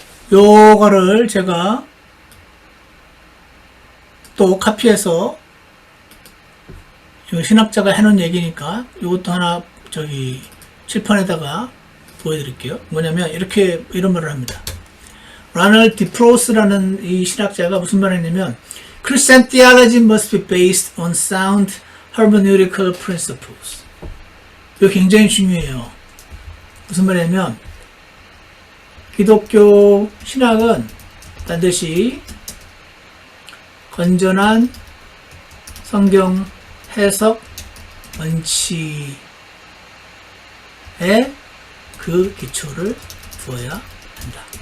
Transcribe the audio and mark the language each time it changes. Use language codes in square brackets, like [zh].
[ko] 요거를 제가 또 카피해서 신학자가 해놓은 얘기니까 이것도 하나 칠판에다가 보여드릴게요. 뭐냐면 이런 말을 합니다. 라널드 디프로스라는 이 신학자가 무슨 말을 했냐면 [en] Christian theology must be based on sound hermeneutical principles. [ko] 이거 굉장히 중요해요. 무슨 말이냐면 기독교 신학은 반드시 건전한 성경 해석 원칙에 그 기초를 두어야 한다.